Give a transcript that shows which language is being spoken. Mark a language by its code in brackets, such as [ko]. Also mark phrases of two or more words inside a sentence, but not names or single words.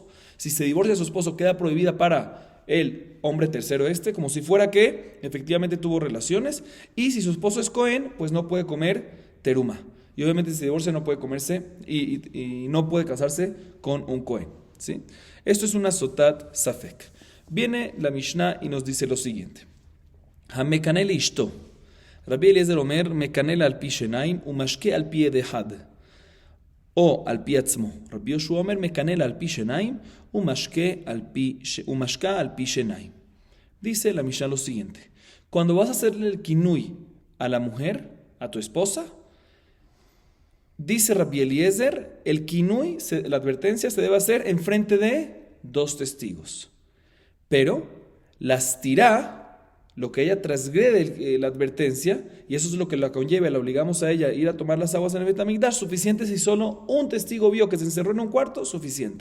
[es] Si se divorcia de su esposo, queda prohibida para el hombre tercero como si fuera que efectivamente tuvo relaciones, y si su esposo es Cohen, pues no puede comer teruma. Y obviamente si se divorcia no puede comerse y no puede casarse con un Cohen, ¿sí? Esto es una [he] סוטת ספק. [es] Viene la Mishnah y nos dice lo siguiente. [he] המקנא לאשתו. רבי אליעזר אומר, מקנא לה על פי שנים, ומשקה על פי עד אחד. או על פי עצמו. רבי יהושע אומר, מקנא לה על פי שנים, ומשקה על פי שנים. [es] Dice la Mishnah lo siguiente. Cuando vas a hacerle el kinui a la mujer, a tu esposa, dice Rabbi Eliezer, el kinui, la advertencia se debe hacer en frente de dos testigos. Pero la stirá, lo que ella transgrede la advertencia, y eso es lo que la conlleva, la obligamos a ella a ir a tomar las aguas en el Bet Hamikdash, suficiente si solo un testigo vio que se encerró en un cuarto, suficiente.